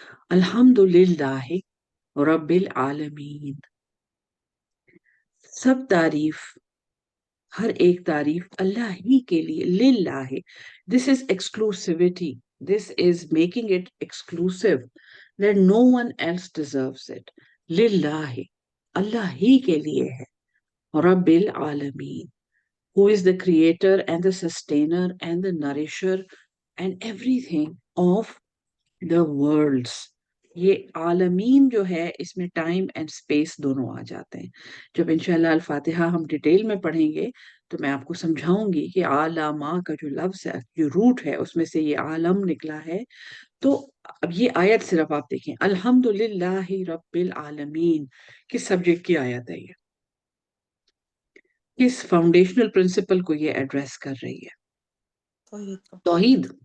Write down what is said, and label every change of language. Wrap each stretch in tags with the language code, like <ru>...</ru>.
<ur>الحمدللہ رب العالمین، سب تعریف، ہر ایک تعریف اللہ ہی کے لیے.</ur> <en>للہ، this is exclusivity, this is making it exclusive that no one else deserves it.</en> <ur>للہ، اللہ ہی کے لیے ہے.</ur> <en>رب العالمین، who is the creator and the sustainer and the nourisher and everything of the worlds.</en> <ur>یہ عالمین جو ہے اس میں ٹائم اینڈ اسپیس دونوں آ جاتے ہیں. جب انشاءاللہ الفاتحہ ہم ڈیٹیل میں پڑھیں گے تو میں آپ کو سمجھاؤں گی کہ عالمہ کا جو لفظ ہے، جو روٹ ہے، اس میں سے یہ عالم نکلا ہے. تو اب یہ آیت صرف آپ دیکھیں، الحمدللہ رب العالمین، کس سبجیکٹ کی آیت ہے؟ یہ کس فاؤنڈیشنل پرنسپل کو یہ ایڈریس کر رہی ہے؟ توحید.</ur>